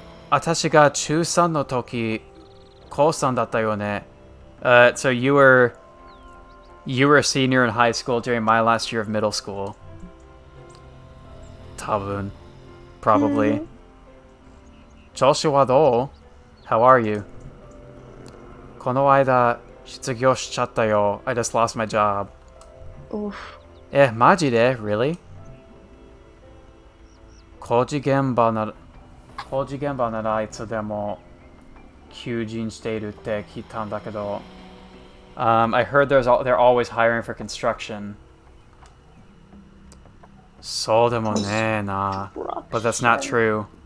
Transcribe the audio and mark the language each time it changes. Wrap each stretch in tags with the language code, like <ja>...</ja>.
<ja>私が中3の時、高3だったよね。</ja> <en>So you were a senior in high school during my last year of middle school.</en> <ja>多分</ja> <en>Probably.</en> <ja>調子はどう?</ja> <en>How are you?</en> <ja>この間、失業しちゃったよ。</ja> <en>I just lost my job. Oof.</en> <ja>マジで?</ja> <en>Really?</en> <ja>工事現場ならいつでも求人しているって聞いたんだけど</ja> <en>I heard they're always hiring for construction.</en> <ja>そうでもねえな</ja> <en>But that's not true.</en>